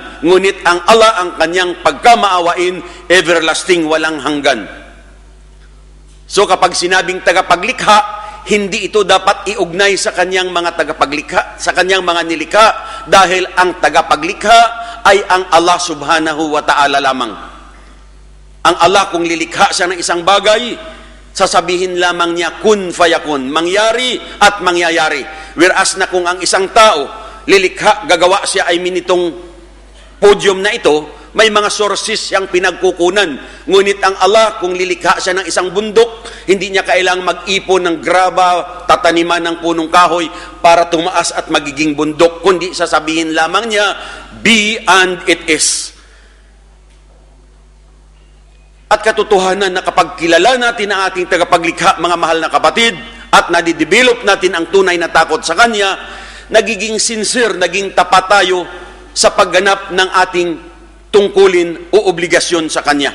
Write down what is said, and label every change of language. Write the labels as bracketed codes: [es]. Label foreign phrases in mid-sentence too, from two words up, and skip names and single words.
[tl] Ngunit ang Allah, ang Kanyang pagkamaawain, everlasting, walang hanggan. So kapag sinabing tagapaglikha, hindi ito dapat iugnay sa Kanyang mga tagapaglikha, sa Kanyang mga nilikha, dahil ang tagapaglikha ay ang Allah subhanahu wa ta'ala lamang. Ang Allah, kung lilikha siya ng isang bagay, sasabihin lamang niya, [ar] كن فيكون, [tl] mangyari at mangyayari. Whereas na kung ang isang tao, lilikha, gagawa siya ay minitong podium na ito, may mga sources siyang pinagkukunan. Ngunit ang Allah, kung lilikha siya ng isang bundok, hindi niya kailangang mag-ipon ng graba, tataniman ng punong kahoy para tumaas at magiging bundok, kundi sasabihin lamang niya, [en] be and it is. [tl] At katotohanan na kapag kilala natin ang ating tagapaglikha, mga mahal na kapatid, at nadidevelop natin ang tunay na takot sa Kanya, nagiging sincere, naging tapat tayo sa pagganap ng ating tungkulin o obligasyon sa Kanya.